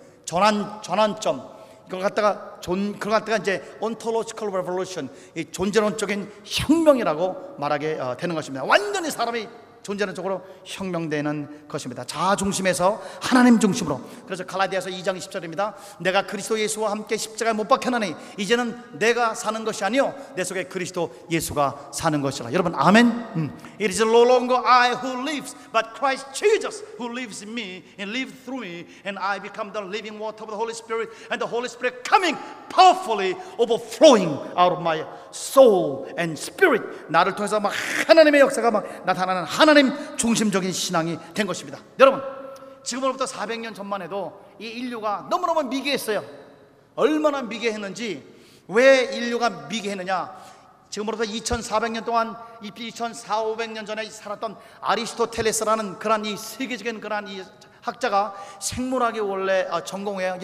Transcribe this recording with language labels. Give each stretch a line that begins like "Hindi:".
Korean: 전환점 그걸 갖다가 그걸 갖다가 이제 ontological revolution 이 존재론적인 혁명이라고 말하게 되는 것입니다. 완전히 사람이 존재론적으로 혁명되는 것입니다. 자아 중심에서 하나님 중심으로. 그래서 갈라디아서 2장 10절입니다. 내가 그리스도 예수와 함께 십자가에 못 박혀나니 이제는 내가 사는 것이 아니요 내 속에 그리스도 예수가 사는 것이라. 여러분 아멘.
English: It is no longer I who lives but Christ Jesus who lives in me and lives through me and I become the living water of the Holy Spirit and the Holy Spirit coming powerfully overflowing out of my soul and spirit.
Korean: 나를 통해서 막 하나님의 역사가 막 나타나는 하나님 중심적인 신앙이 된 것입니다. 여러분 지금으로부터 400년 전만 해도 이 인류가 너무너무 미개했어요. 얼마나 미개했는지 왜 인류가 미개했느냐 지금으로부터 2400년 동안 2400-500년 전에 살았던 아리스토텔레스라는 그런 이 세계적인 그런 이 학자가 생물학이 원래 전공이에요.